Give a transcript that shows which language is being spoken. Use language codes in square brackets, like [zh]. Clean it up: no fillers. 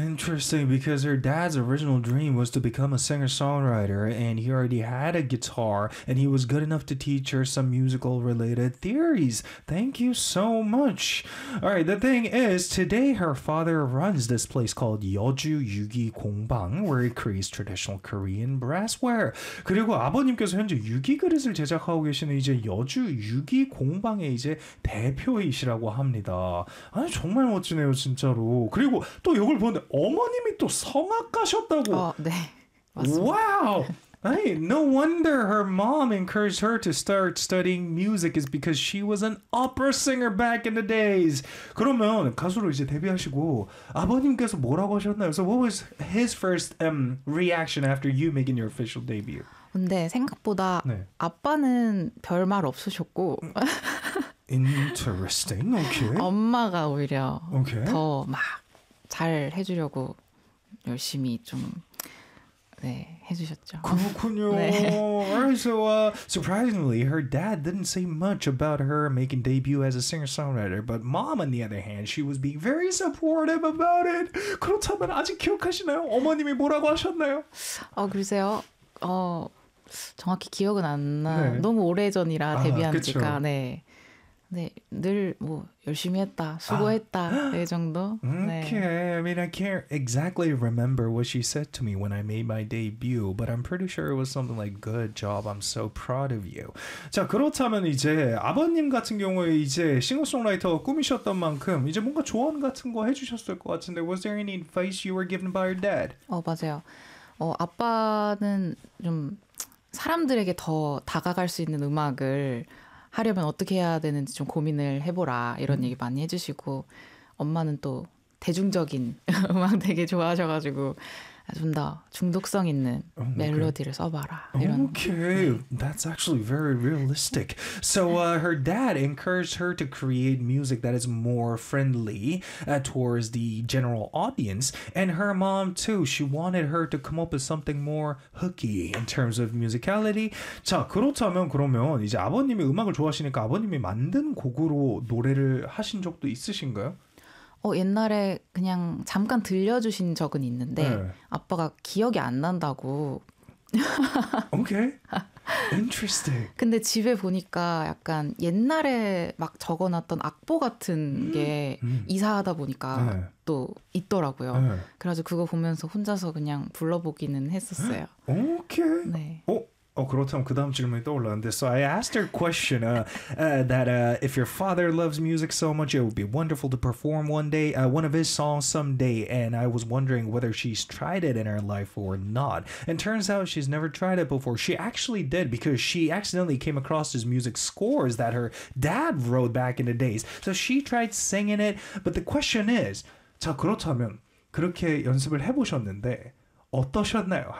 [en] Interesting, because her dad's original dream was to become a singer-songwriter and he already had a guitar and he was good enough to teach her some musical-related theories. Thank you so much. Alright, the thing is, today her father runs this place called Yeoju Yugi Gongbang where he creates traditional Korean brassware. [ko] 그리고 아버님께서 현재 유기 그릇을 제작하고 계시는 이제 여주 유기 공 공방의 이제 대표이시라고 합니다. 아니 정말 멋지네요, 진짜로. 그리고 또 이걸 보는데 어머님이 또 성악가셨다고. 네, 맞습니다. [en] 와우. Hey, no wonder her mom encouraged her to start studying music is because she was an opera singer back in the days. [ko] 그러면 가수로 이제 데뷔하시고 아버님께서 뭐라고 하셨나요? [en] So what was his first reaction after you making your official debut? [ko] 근데 생각보다 네. 아빠는 별 말 없으셨고 [en] Interesting. Okay. [ko] 엄마가 오히려 okay. 더 막 잘 해주려고 열심히 좀 네, 해주셨죠. 그렇군요. 네. [en] Alright, so surprisingly, her dad didn't say much about her making debut as a singer-songwriter, but mom, on the other hand, she was being very supportive about it. [ko] 그렇다면 아직 기억하시나요? 어머님이 뭐라고 하셨나요? 어, 글쎄요. 어, 정확히 기억은 안 나. 네. 너무 오래전이라 데뷔한 아, 지가. 네. 네, 늘 뭐 열심히 했다, 수고했다, 아. 이 정도. [en] Okay, I mean, I can't exactly remember what she said to me when I made my debut, but I'm pretty sure it was something like, good job, I'm so proud of you. [ko] 자, 그렇다면 이제 아버님 같은 경우에 이제 싱어송라이터 꿈이셨던 만큼 이제 뭔가 조언 같은 거 해주셨을 것 같은데 [en] was there any advice you were given by your dad? [ko] 어, 맞아요. 어, 아빠는 좀 사람들에게 더 다가갈 수 있는 음악을 하려면 어떻게 해야 되는지 좀 고민을 해보라 이런 얘기 많이 해주시고 엄마는 또 대중적인 음악 되게 좋아하셔가지고 좀 더 중독성 있는 oh, okay. 멜로디를 써봐라 이런 [en] okay 네. That's actually very realistic. So her dad encouraged her to create music that is more friendly towards the general audience. And her mom too. She wanted her to come up with something more hooky in terms of musicality. [ko] 자 그렇다면 이제 아버님이 음악을 좋아하시니까 아버님이 만든 곡으로 노래를 하신 적도 있으신가요? 어, 옛날에 그냥 잠깐 들려주신 적은 있는데 네. 아빠가 기억이 안 난다고. [en] 오케이. Okay. Interesting. [ko] 근데 집에 보니까 약간 옛날에 막 적어놨던 악보 같은 게 이사하다 보니까 네. 또 있더라고요. 네. 그래서 그거 보면서 혼자서 그냥 불러보기는 했었어요. 오케이. Okay. 네. 어? 어, 그렇다면 그 다음 질문이 떠올랐는데 [en] So I asked her a question if your father loves music so much it would be wonderful to perform one day one of his songs someday and I was wondering whether she's tried it in her life or not and turns out she's never tried it before she actually did because she accidentally came across his music scores that her dad wrote back in the days so she tried singing it but the question is [ko] 자 그렇다면 그렇게 연습을 해보셨는데 어떠셨나요?